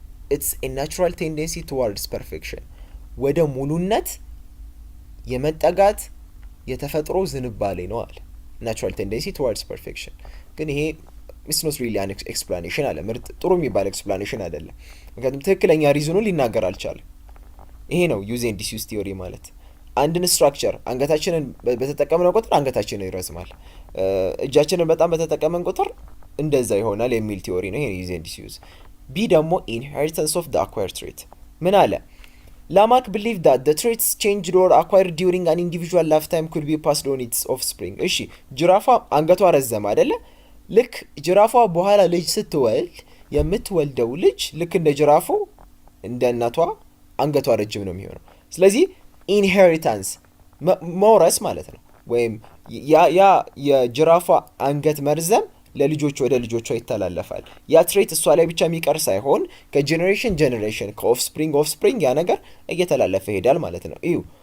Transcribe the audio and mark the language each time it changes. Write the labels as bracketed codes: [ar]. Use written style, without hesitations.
[en] it's a natural tendency towards perfection፣ [am] ወደ ሙሉነት የመጠጋት የተፈጥሮ ዝንባሌ ነው አለ። [en] natural tendency towards perfection። [am] ግን ይሄ [en] it's not really an explanation [am] አለ። ምርጥ ጥሩ የሚባል ኤክስፕላኔሽን አይደለም፣ ምክንያቱም ትክክለኛ ሪዝኑን ሊናገር አልቻለም። ይሄ ነው ዩዝ ኤንድ ዲስዩዝ ቲዮሪ ማለት። አንድን ስትራክቸር አንገታችንን በተጠቀምነው ቁጥር አንገታችንን ይረዝማል፣ እጃችንን በጣም በተጠቀመን ቁጥር እንደዛ ይሆናል የሚል ቲዮሪ ነው። ይሄ ዩዝ ኤንድ ዲስዩዝ። ቢ ደግሞ ኢንሄሪታንስ ኦፍ the acquired trait። ምን አለ? [en] Lamarck believed that the traits changed or acquired during an individual lifetime could be passed on its offspring። [am] እሺ ጅራፏ አንገቷ ረዘመ አይደለ? ልክ ጅራፏ በኋላ ልጅ ስትወልድ የምትወልደው ልጅ ልክ እንደ ጅራፉ እንደ እናቷ አንገቷ ረጅም ነው የሚሆነው። ስለዚህ ኢንሄሪታንስ መውረስ ማለት ነው። ወይም ያ የጅራፏ አንገት መርዘም ለልጆች ወደ ልጆቿ ይተላለፋል። ያ ትሬት እሷ ላይ ብቻ የሚቀር ሳይሆን ከጄኔሬሽን ጄኔሬሽን ከኦፍስፕሪንግ ያ ነገር እየተላለፈ ይሄዳል ማለት ነው። እዩ